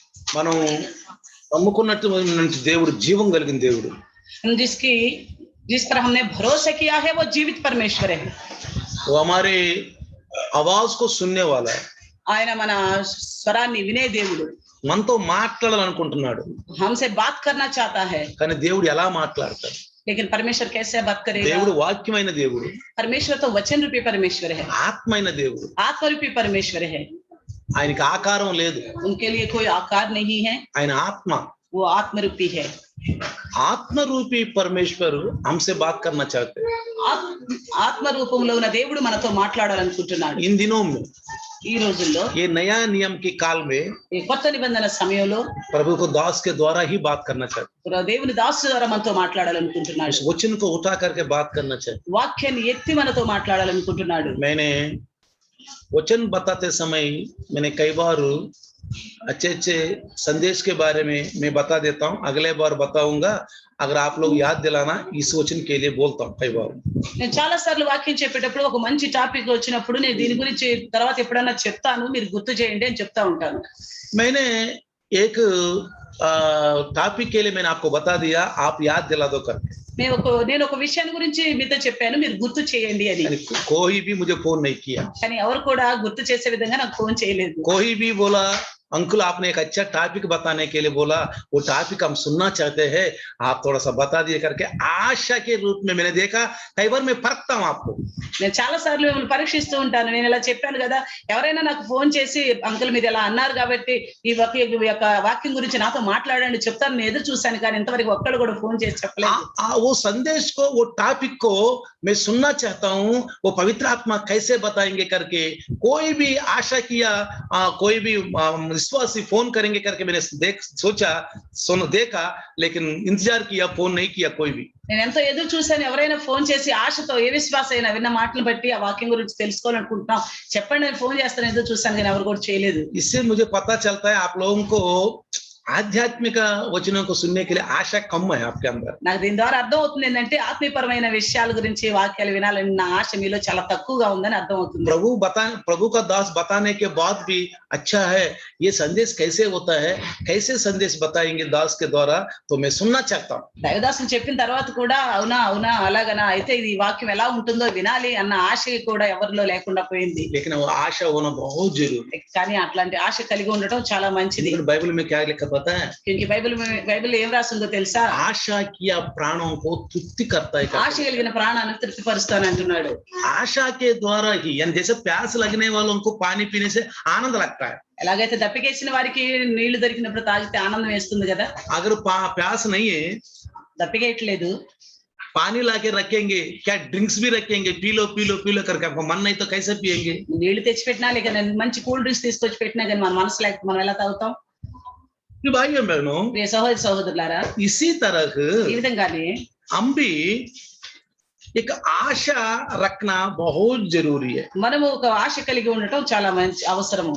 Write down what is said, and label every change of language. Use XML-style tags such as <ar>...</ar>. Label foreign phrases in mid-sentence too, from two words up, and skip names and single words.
<te>మనం నమ్ముకున్నటువంటి దేవుడు జీవం కలిగిన దేవుడు.</te> <hi>जिस पर हमने भरोसा किया है वो जीवित परमेश्वर है. वो हमारे आवाज को सुनने वाला है.</hi> <te>ఆయన మన స్వరాన్ని వినే దేవుడు. మనతో మాట్లాడాలనుకుంటున్నాడు.</te> <hi>हमसे बात करना चाहता है.</hi> <te>కానీ దేవుడు ఎలా మాట్లాడతాడు?</te> <hi>लेकिन परमेश्वर कैसे बात करेगा?</hi> <te>దేవుడు వాక్యమైన దేవుడు.</te> <hi>परमेश्वर तो वचन रूपी परमेश्वर है.</hi> <te>ఆత్మైన దేవుడు.</te> <hi>आत्म रूपी परमेश्वर है.</hi> <te>ఆయనకి ఆకారం లేదు.</te> <hi>उनके लिए कोई आकार नहीं है.</hi> <te>ఆయన ఆత్మ.</te> <hi>वो आत्म रूपी है.</hi> <te>ఆత్మ రూపీ పరమేశ్వరు</te> <hi>हमसे बात करना चाहते हैं.</hi> <te>ఆత్మ రూపంలో ఉన్న దేవుడు మనతో మాట్లాడాలనుకుంటున్నాడు.</te> <hi>इन दिनों में</hi> <te>ఈ రోజుల్లో</te> <hi>ये नया नियम के काल में</hi> <te>ఈ కొత్త నిబంధన సమయంలో</te> <hi>प्रभु को दास के द्वारा ही बात करना चाहते हैं.</hi> <te>దేవుని దాసు ద్వారా మనతో మాట్లాడాలనుకుంటున్నాడు.</te> <hi>वचन को उठा करके बात करना चाहते हैं.</hi> <te>వాక్యాన్ని ఎత్తి మనతో మాట్లాడాలనుకుంటున్నాడు.</te> <hi>मैंने वचन बताते समय मैंने कई बार अच्छे संदेश के बारे में मैं बता देता हूँ. अगले बार बताऊंगा. अगर आप लोग याद दिलाना इस वचन के लिए बोलता हूँ कई बार.</hi> <te>నేను చాలా సార్లు వాక్యం చెప్పేటప్పుడు ఒక మంచి టాపిక్ వచ్చినప్పుడు నేను దీని గురించి తర్వాత ఎప్పుడైనా చెప్తాను, మీరు గుర్తు చేయండి అని చెప్తా ఉంటాను.</te> <hi>मैंने एक टॉपिक के लिए मैंने आपको बता दिया, आप याद दिला दो करके.</hi> <te>నేను ఒక విషయాన్ని గురించి మీతో చెప్పాను, మీరు గుర్తు చేయండి అని.</te> <hi>कोई भी मुझे फोन नहीं किया.</hi> <te>కానీ ఎవరు కూడా గుర్తు చేసే విధంగా నాకు ఫోన్ చేయలేదు.</te> <hi>कोई भी बोला अंकुल आपने एक अच्छा टॉपिक बताने के लिए बोला, वो टॉपिक हम सुनना चाहते हैं, आप थोड़ा सा बता दिए करके आशा के रूप में मैंने देखा. कई बार मैं परखता हूँ आपको.</hi> <te>నేను చాలా సార్లు మిమ్మల్ని పరీక్షిస్తూ ఉంటాను. నేను ఇలా చెప్పాను కదా, ఎవరైనా నాకు ఫోన్ చేసి అంకుల్ మీరు ఇలా అన్నారు కాబట్టి ఈ యొక్క వాక్యం గురించి నాతో మాట్లాడండి చెప్తాను నేను ఎదురు చూశాను, కానీ ఇంతవరకు ఒక్కడు కూడా ఫోన్ చేసి చెప్పలేదు.</te> <hi>वो संदेश को, वो टॉपिक को मैं सुनना चाहता हूँ, वो पवित्र आत्मा कैसे बताएंगे करके. कोई भी आशा किया, कोई भी विश्वासी फोन करेंगे करके मैंने देखा, लेकिन इंतजार किया, फोन नहीं किया कोई भी.</hi> <te>నేను ఎంతో ఎదురు చూశాను, ఎవరైనా ఫోన్ చేసి ఆశతో ఏ విశ్వాస అయినా విన్న మాటలు బట్టి ఆ వాక్యం గురించి తెలుసుకోవాలనుకుంటున్నాం చెప్పండి నేను ఫోన్ చేస్తాను ఎదురు చూశాను, కానీ ఎవరు కూడా చేయలేదు.</te> <hi>इससे मुझे पता चलता है आप लोगों को</hi> <te>ఆధ్యాత్మిక వచనం</te> <hi>को सुनने के लिए आशा कम है आपके अंदर.</hi> <te>నాకు దీని ద్వారా అర్థం అవుతుంది ఏంటంటే ఆత్మీయపరమైన విషయాల గురించి వాక్యాలు వినాలని నా ఆశ మీలో చాలా తక్కువగా ఉందని అర్థం అవుతుంది.</te> <hi>प्रभु का दास बताने के बाद भी अच्छा है, ये संदेश कैसे होता है, कैसे संदेश बताएंगे दास के द्वारा, तो मैं सुनना चाहता हूँ.</hi> <te>దైవదాసుని చెప్పిన తర్వాత కూడా అవునా అవునా అలాగనా అయితే ఇది వాక్యం ఎలా ఉంటుందో వినాలి అన్న ఆశ కూడా ఎవరిలో లేకుండా పోయింది.</te> <hi>लेकिन वो आशा होना बहुत जरूरी.</hi> <te>కానీ అట్లాంటి ఆశ కలిగి ఉండటం చాలా మంచిది.</te> <hi>बाइबल में क्या लिखा पता है?</hi> <te>क्योंकि బైబిల్ ఏం రాసిందో తెలుసా?</te> <hi>आशा किया प्राणों को तृप्ति करता है.</hi> <te>ఆశ కలిగిన ప్రాణాన్ని తృప్తిపరుస్తాను అంటున్నాడు.</te> <hi>आशा के द्वारा ही, यानी जैसे प्यास लगने वालों को पानी पीने से आनंद लगता है.</hi> <te>ఎలాగైతే దప్పికేసిన వారికి నీళ్లు దొరికినప్పుడు తాగితే ఆనందం వేస్తుంది కదా.</te> <hi>अगर प्यास नहीं है,</hi> <te>దప్పికేయట్లేదు,</te> <hi>पानी लाके रखेंगे, क्या ड्रिंक्स भी रखेंगे, पी लो करके, आपको मन नहीं तो कैसे पिएंगे?</hi> <te>నీళ్లు తెచ్చి పెట్టినా లేక మంచి కూల్ డ్రింక్స్ తీసుకొచ్చి పెట్టినా కానీ మన మనసు లేక మనం ఎలా తాగుతాం?</te> <hi>भाइयों बहनों,</hi> <te>సహోదరి సహోదరులారా,</te> <hi>इसी तरह</hi> <te>ఈ విధంగానే</te> <hi>हम भी एक आशा रखना बहुत जरूरी है.</hi> <te>మనము ఒక ఆశ కలిగి ఉండటం చాలా మంచి అవసరము,</te>